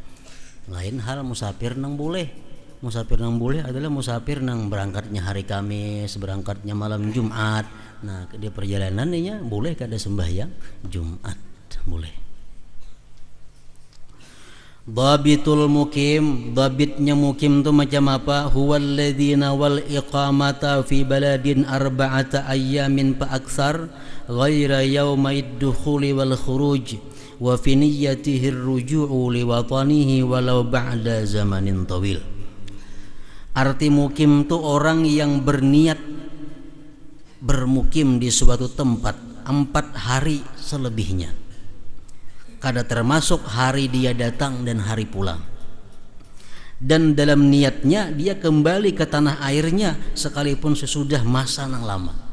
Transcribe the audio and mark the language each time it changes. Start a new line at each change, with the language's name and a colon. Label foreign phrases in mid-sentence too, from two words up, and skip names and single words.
Banjar: Lain hal musafir nang boleh Musafir nang boleh adalah musafir nang berangkatnya hari Kamis, berangkatnya malam Jumat. Nah, di perjalanannya boleh kada sembahyang Jumat, boleh.
Arabic: ضابط المقيم,
Banjar: dhabitnya mukim itu macam apa?
Arabic: هو الذي نوى الإقامة في بلد أربعة أيام فأكثر غير يوم الدخول والخروج وفي نيته الرجوع لوطنه ولو بعد زمن طويل.
Banjar: Arti mukim itu orang yang berniat bermukim di suatu tempat 4 hari selebihnya, kada termasuk hari dia datang dan hari pulang. Dan dalam niatnya dia kembali ke tanah airnya sekalipun sesudah masa yang lama.